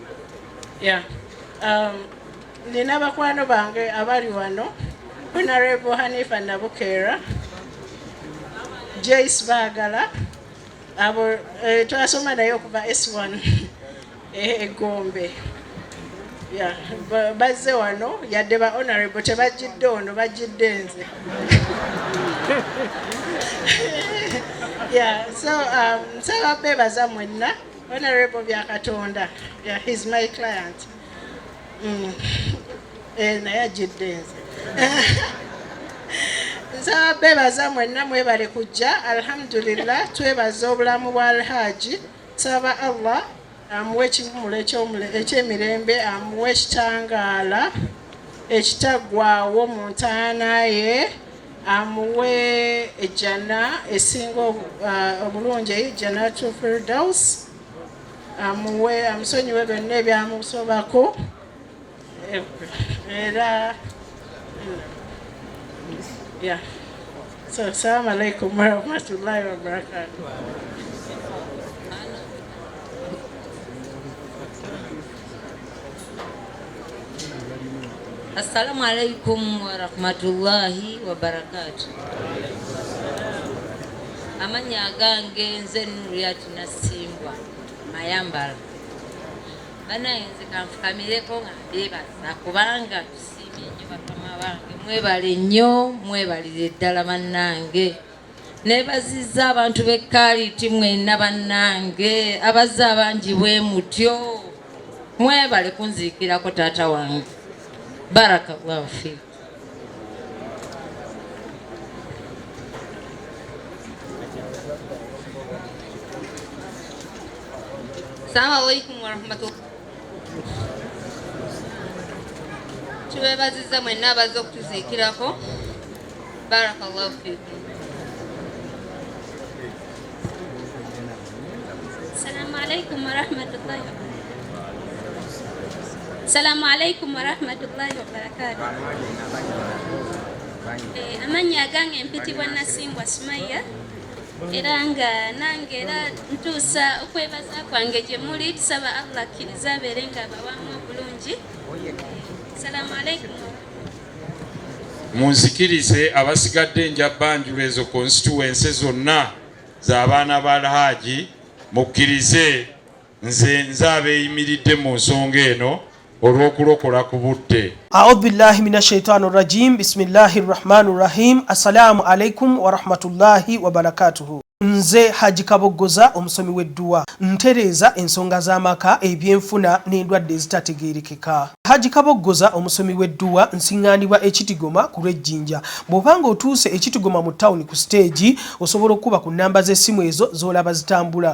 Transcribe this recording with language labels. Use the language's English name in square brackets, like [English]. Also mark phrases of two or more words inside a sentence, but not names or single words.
[Ganda] Nina bakwano bange abali wano, Honorable Hanifa Nabukeera, Joyce Baagala, abo twasoma naye okuva S1 Gombe. Yeah, bazze wano yadde ba honorable tebajjidde ono bajjidde nze. Yeah, so nsaba beebaza mwenna honorable Byakatonda. [English] Yeah, he's my client. [Ganda] Naye ajjidde nze. Nsaba beebaza mwenna mwebale kujja. Alhamdulillah twebaza obulamu bwa Al-Hajj. Nsaba Allah amuwe ekivumulo ekyemirembe, amuwe ekitangaala ekitaggwaawo mu ntaana ye, amuwe ejjana esinga obulungi, [Arabic] جنة الفردوس, [Ganda] amuwe amusonyiwe byonna ebyamusobako era yeah. [Arabic] So السلام عليكم ورحمة الله وبركاته. السلام عليكم ورحمة الله وبركاته. [Ganda] Amanya gange nze Nuriyati Nasimbwa Mayambala. Bana nze kanfukamireko nga beebaza kubanga tusiimye nnyo bakama bange. Mwebale nnyo, mwebalire ddala bannange. Neebazizza abantu b'Ekkaliti mwenna bannange, abazze abangi bwe mutyo. Mwebale kunziikirako taata wange. [Arabic] بارك الله فيك. السلام عليكم ورحمة الله. [Ganda] Tubeebazizza mwenna abazze okutuziikirako. [Arabic] بارك الله فيك. السلام عليكم ورحمة الله. السلام عليكم ورحمة الله وبركاته. [Ganda] Amanya gange mpitibwa Nasimbwa Sumaya. Era nga nange era ntuusa okwebaza kwange gye muli, tusaba Allah akkiriza abeere nga abawamu obulungi. [Arabic] السلام عليكم. [Ganda] Munzikirize abasigadde njabbanjula ezo constituency zonna z'abaana ba Al-Hajj, mukkirize nze abeeyimiridde mu nsonga eno olw'okulokola ku budde. [Arabic] أعوذ بالله من الشيطان الرجيم. بسم الله الرحمن الرحيم. السلام عليكم ورحمة الله وبركاته. [Ganda] Nze Haji Kabogoza omusomi w'edduwa ntereeza ensonga z'amaka, ebyenfuna n'endwadde ezitategeerekeka. Haji Kabogoza omusomi w'edduwa nsiŋŋaanibwa Ekitigoma ku lw'Ejjinja. Bw'obanga otuuse Ekitigoma mu ttawuni ku siteegi osobola okuba ku nnamba z'essimu ezo z'olaba zitambula.